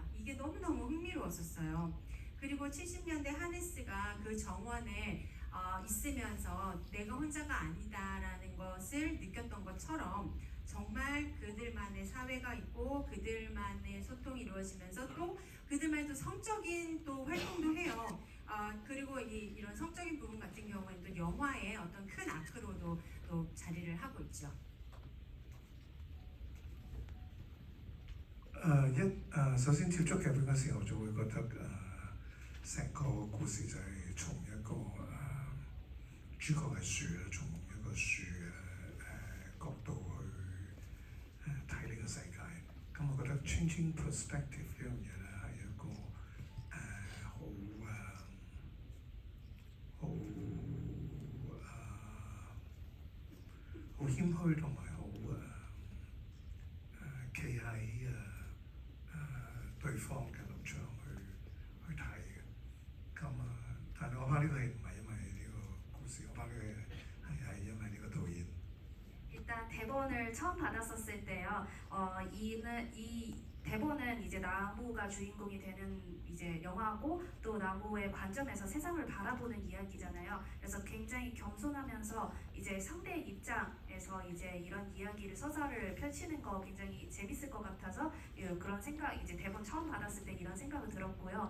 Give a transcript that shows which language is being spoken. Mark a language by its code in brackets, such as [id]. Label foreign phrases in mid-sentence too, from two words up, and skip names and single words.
[ko] 이게 너무너무 흥미로웠었어요. 그리고 70년대 하네스가 그 정원에 있으면서 내가 혼자가 아니다라는 것을 느꼈던 것처럼 정말 그들만의 사회가 있고 그들만의 소통이 이루어지면서 또 그들만의 또 성적인 또 활동도 해요. 그리고 이런 성적인 부분 같은 경우에는 또 영화의 어떤 큰 아크로도 또 자리를 하고 있죠. [yue] 首先接觸劇本嘅時候，就會覺得成個故事就係從一個主角係樹啦，從一個樹嘅角度去睇呢個世界。咁我覺得 [en] changing perspective [yue] 呢樣嘢咧係一個好謙虛同埋好企喺對方嘅立場去睇嘅。咁但係我拍呢個戲唔係因為呢個故事，我拍呢個戲係因為呢個導演。 [ko] 일단 대본을 처음 받았었을 때요. 이 대본은 이제 나무가 주인공이 되는 이제 영화고 또 나무의 관점에서 세상을 바라보는 이야기잖아요. 그래서 굉장히 겸손하면서 이제 상대의 입장에서 이제 이런 이야기를 서사를 펼치는 거 굉장히 재밌을 것 같아서 그런 생각 이제 대본 처음 받았을 때 이런 생각이 들었고요.